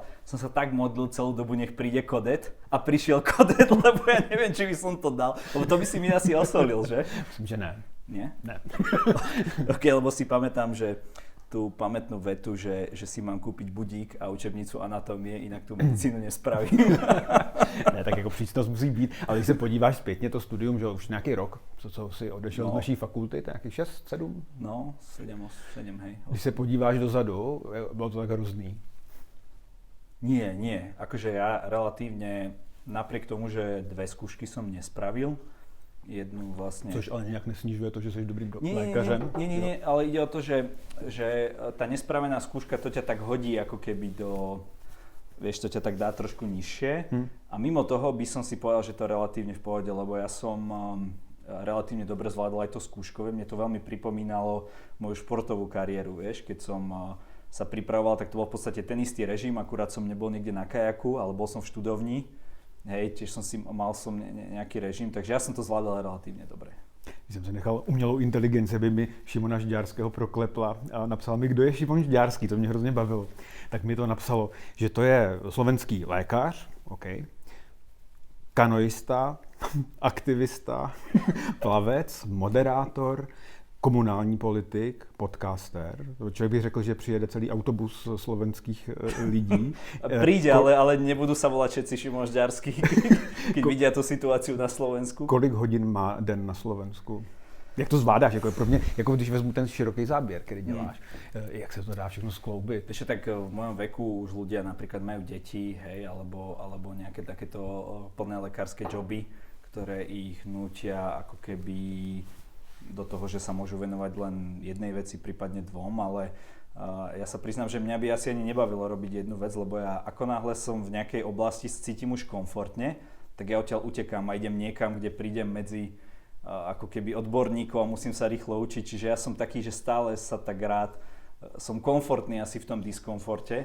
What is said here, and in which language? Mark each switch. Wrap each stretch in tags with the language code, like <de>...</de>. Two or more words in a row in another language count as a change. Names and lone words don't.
<sk>Som sa tak modlil celú dobu, nech príde Kodet. A prišiel Kodet, lebo ja neviem, či by som to dal. Lebo to by si mi asi osolil, že?</sk> <cs>Myslím, že ne.</cs> <sk>Nie?</sk> <cs>Ne.</cs> <sk>Ok, lebo si pamätám, že tú pamätnú vetu, že si mám kúpiť budík a učebnicu anatómie, inak tú medicínu nespravím.</sk> <cs>Ne, tak jako přísnost musí být, ale když se podíváš zpětně, to studium, že už nějaký rok, co jsi odešel z naší fakulty, to je nějakých 6, 7?</cs> <sk>No, 7, hej.</sk> <cs>Když se podíváš dozadu, bylo to tak hrozný.</cs> <sk>Nie. Akože ja relatívne, napriek tomu, že 2 skúšky som nespravil, jednu vlastne...</sk> <cs>Což ale nějak nesnižuje to, že jsi dobrým lékařem.</cs> <sk>Nie, ale ide o to, že tá nespravená skúška to ťa tak hodí ako keby do... Vieš, to ťa tak dá trošku nižšie. A mimo toho by som si povedal, že to je relatívne v pohode, lebo ja som relatívne dobre zvládol aj to skúškové. Mne to veľmi pripomínalo moju športovú kariéru, vieš, keď som sa pripravoval, tak to bol v podstate ten istý režim, akurát som nebol niekde na kajaku, ale bol som v študovni. Hej, tiež mal som nejaký režim, takže ja som to zvládal relatívne dobre.</sk> <cs>Když jsem se nechal umělou inteligenci, aby mi Šimona Žďárského proklepla a napsala mi, kdo je Šimon Žďárský, to mě hrozně bavilo. Tak mi to napsalo, že to je slovenský lékař, okay, kanoista, aktivista, plavec, moderátor, komunální politik, podcaster. Člověk by řekl, že přijede celý autobus slovenských lidí.</cs> <sk>Príde, ale nebudú sa volať všetci Šimon Žďárský, keď vidia tú situáciu na Slovensku.</sk> <cs>Kolik hodin má den na Slovensku? Jak to zvládáš? Jako pro mě, jako když vezmu ten široký záběr, který děláš, jak se to dá všechno skloubit?</cs> <sk>Ešte tak v mojom veku už ľudia napríklad majú deti, hej, alebo nejaké takéto plné lekárske joby, ktoré ich nútia ako keby do toho, že sa môžu venovať len jednej veci, prípadne 2, ale ja sa priznám, že mňa by asi ani nebavilo robiť jednu vec, lebo ja ako náhle som v nejakej oblasti cítim už komfortne, tak ja odtiaľ utekám a idem niekam, kde prídem medzi ako keby odborníkov a musím sa rýchlo učiť, čiže ja som taký, že stále sa tak rád, som komfortný asi v tom diskomforte.</sk>